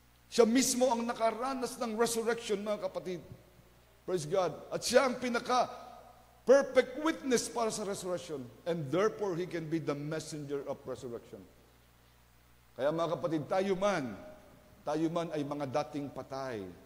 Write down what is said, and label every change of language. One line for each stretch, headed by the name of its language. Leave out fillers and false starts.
Filipino: Siya mismo ang nakaranas ng resurrection, mga kapatid.
English: Praise God.
Filipino: At siya ang pinaka-perfect witness para sa resurrection.
English: And therefore, He can be the messenger of resurrection.
Filipino: Kaya mga kapatid, tayo man ay mga dating patay.